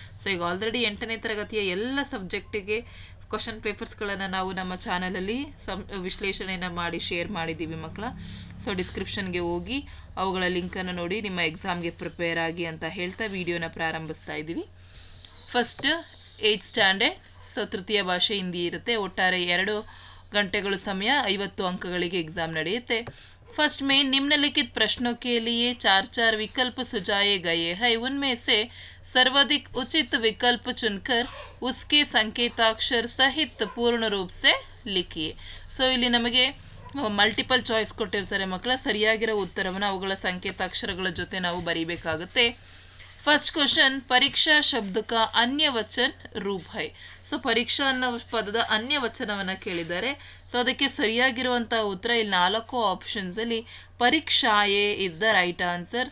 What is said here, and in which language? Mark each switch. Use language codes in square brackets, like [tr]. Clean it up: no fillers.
[kn] So ಈಗ already 8ನೇ ತರಗತಿಯ ಎಲ್ಲ ಸಬ್ಜೆಕ್ಟಿಗೆ ಕ್ವಶನ್ ಪೇಪರ್ಸ್ಗಳನ್ನು ನಾವು ನಮ್ಮ ಚಾನಲಲ್ಲಿ ವಿಶ್ಲೇಷಣೆಯನ್ನು ಮಾಡಿ ಶೇರ್ ಮಾಡಿದ್ದೀವಿ ಮಕ್ಕಳ. ಸೊ ಡಿಸ್ಕ್ರಿಪ್ಷನ್ಗೆ ಹೋಗಿ ಅವುಗಳ ಲಿಂಕನ್ನು ನೋಡಿ ನಿಮ್ಮ ಎಕ್ಸಾಮ್ಗೆ ಪ್ರಿಪೇರ್ ಆಗಿ ಅಂತ ಹೇಳ್ತಾ ವಿಡಿಯೋನ ಪ್ರಾರಂಭಿಸ್ತಾ ಇದ್ದೀವಿ. ಫಸ್ಟ್ 8th ಸ್ಟ್ಯಾಂಡರ್ಡ್, ಸೊ ತೃತೀಯ ಭಾಷೆ ಹಿಂದಿ ಇರುತ್ತೆ. ಒಟ್ಟಾರೆ 2 ಗಂಟೆಗಳು ಸಮಯ, 50 ಅಂಕಗಳಿಗೆ एग्जाम ನಡೆಯುತ್ತೆ. [hi] फर्स्ट में निम्नलिखित प्रश्नों के लिए 4 विकल्प सुझाए गए हैं. उनमें से सर्वाधिक उचित विकल्प चुनकर उसके संकेताक्षर सहित पूर्ण रूप से लिखिए. [kn] ಸೊ ಇಲ್ಲಿ ನಮಗೆ ಮಲ್ಟಿಪಲ್ ಚಾಯ್ಸ್ ಕೊಟ್ಟಿರ್ತಾರೆ ಮಕ್ಕಳ. ಸರಿಯಾಗಿರೋ ಉತ್ತರವನ್ನು ಅವುಗಳ ಸಂಕೇತಾಕ್ಷರಗಳ ಜೊತೆ ನಾವು ಬರೀಬೇಕಾಗುತ್ತೆ. [en] first question, [hi] ಪರೀಕ್ಷಾ ಶಬ್ದಕ ಅನ್ಯ ವಚನ ರೂಪ ಹೈ. [kn] ಸೊ ಪರೀಕ್ಷಾ ಅನ್ನೋ ಪದದ ಅನ್ಯ ವಚನವನ್ನು ಕೇಳಿದ್ದಾರೆ. ಸೊ ಅದಕ್ಕೆ ಸರಿಯಾಗಿರುವಂಥ ಉತ್ತರ ಇಲ್ಲಿ 4 ಆಪ್ಷನ್ಸಲ್ಲಿ ಪರೀಕ್ಷಾಯೇ [en] Is the right answer.